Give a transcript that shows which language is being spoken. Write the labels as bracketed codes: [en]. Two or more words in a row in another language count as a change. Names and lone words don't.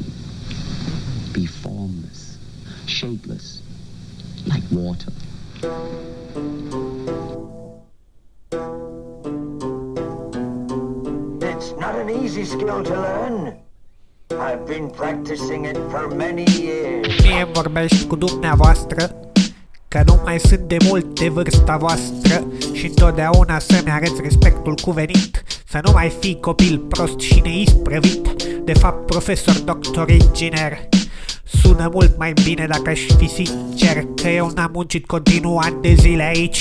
[en] Be formless, shapeless, like water. It's not an easy skill to learn. I've been practicing it for many years. [ro] Mie vorbești cu dumneavoastră că nu mai sunt de mult de vârsta voastră și întotdeauna să-mi arăți respectul cuvenit. Să nu mai fii copil prost și neisprăvit. De fapt, profesor, doctor, inginer. Sună mult mai bine dacă aș fi sincer că eu n-am muncit continuu ani de zile aici.